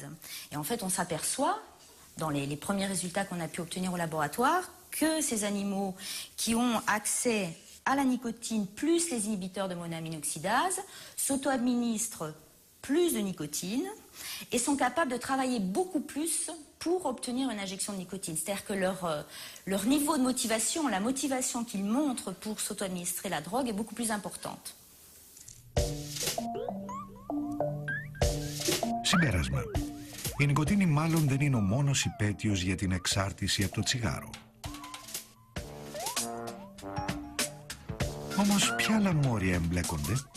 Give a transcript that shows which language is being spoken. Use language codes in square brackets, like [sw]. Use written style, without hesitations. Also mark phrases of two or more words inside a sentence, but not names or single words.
[fr] Et en fait, on s'aperçoit, dans les premiers résultats qu'on a pu obtenir au laboratoire, que ces animaux qui ont accès à la nicotine plus les inhibiteurs de monoaminoxydase s'auto-administrent plus de nicotine et sont capables de travailler beaucoup plus pour obtenir une injection de nicotine. C'est-à-dire que leur niveau de motivation, la motivation qu'ils montrent pour s'auto-administrer la drogue est beaucoup plus importante. [el] Συμπέρασμα. Η νοικοτήνη μάλλον δεν είναι ο μόνος υπαίτιος για την εξάρτηση από το τσιγάρο. Όμως ποια άλλα μόρια εμπλέκονται?